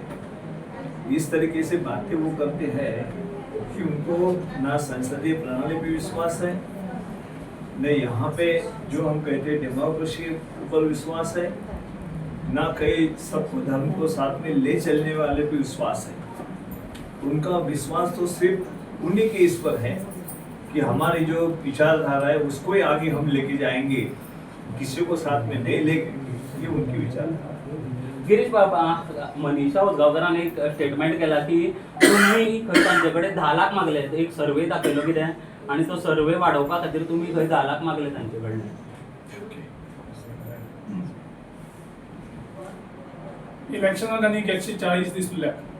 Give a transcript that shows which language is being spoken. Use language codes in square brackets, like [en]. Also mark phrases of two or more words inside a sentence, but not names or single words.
[hi] इस तरीके से बातें वो करते हैं कि उनको ना संसदीय प्रणाली पे विश्वास है, न यहाँ पे जो हम कहते हैं डेमोक्रेसी के ऊपर विश्वास है, ना कहीं सबको धर्म को साथ में ले चलने वाले पे विश्वास है। उनका विश्वास तो सिर्फ उन्हीं के इस पर है कि हमारी जो विचारधारा है उसको ही आगे हम लेके जाएंगे, किसी को साथ में नहीं लेंगे, ये उनकी विचारधारा। [kok] गिरीश बाबा, मनीषा उजगांवकरान एक स्टेटमेंट केला की तुम्ही खंय तांचे कडेन 10 लाख मागले, एक सर्वे दाखयलो कितें आणि तो सर्वे वाडोवपा खातीर तुम्ही खंय 10 लाख मागले तांचे कडल्यान। इलेक्शनाक आनी 140 दीस उरल्यात।